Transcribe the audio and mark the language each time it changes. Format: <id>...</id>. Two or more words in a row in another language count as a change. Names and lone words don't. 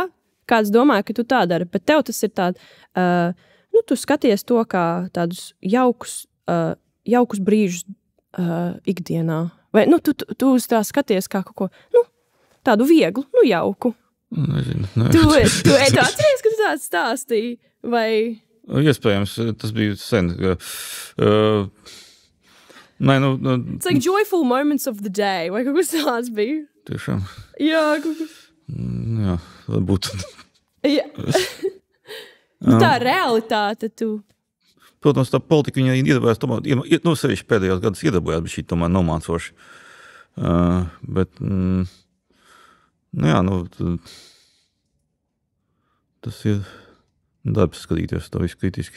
<lv>Kāds domāja, ka tu tā dari, bet tev tas ir tād, tu skaties to kā tādus jaukus brīžus ikdienā. Vai, tu uz tā skaties kā kaut ko, tādu vieglu, jauku. Nezinu. Tu atceries, ka tu tāds stāstīji, vai? Iespējams, tas bija sen.</lv> <en>It's like joyful moments of the day,</en> <lv>vai kaut kas tāds bija? Tiešām. Jā, kaut kas. Jā, varbūt. Jā. Tā realitāte tu. Protams, tā politika viņa iedarbojās, sevišķi pēdējos gados iedarbojās, bet šī tomēr nav mācoši. Bet, tas ir darbs skatīties to visu kritiski.</lv>